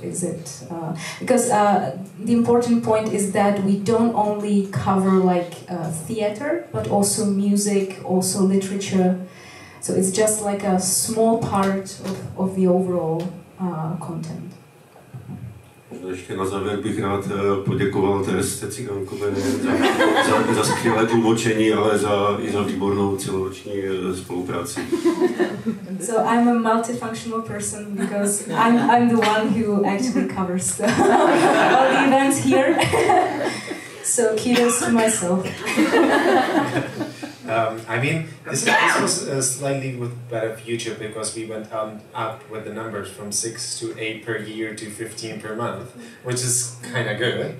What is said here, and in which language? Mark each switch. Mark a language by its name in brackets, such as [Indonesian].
[English] Is it because the important point is that we don't only cover like theater, but also music, also literature. So it's just like a small part of the overall content. [Czech] Ještě na závěr bych rád poděkoval Teresce Cigánkové za skvělé tlumočení, ale i za výbornou celoroční spolupráci. [English] So I'm a multifunctional person because I'm the one who actually covers all the events here. So kudos to myself. I mean, this was slightly with better future because we went up with the numbers from 6 to 8 per year to 15 per month, which is kind of good.